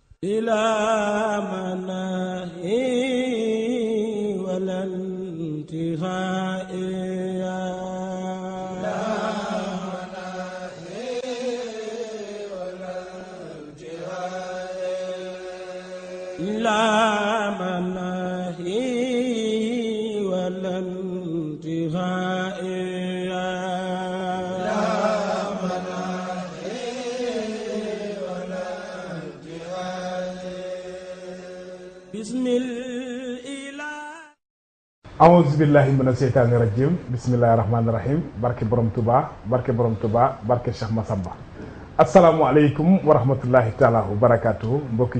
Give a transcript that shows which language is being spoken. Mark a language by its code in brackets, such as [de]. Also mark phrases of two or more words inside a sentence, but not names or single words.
[ar] إلى مناهي ولا انتهاء إلى مناهي ولا انتهاء أعوذ بالله من الشيطان الرجيم بسم الله الرحمن الرحيم [wo] barke borom Touba barke borom Touba barke Cheikh Massamba [ar] السلام عليكم ورحمة الله تعالى وبركاته mbokki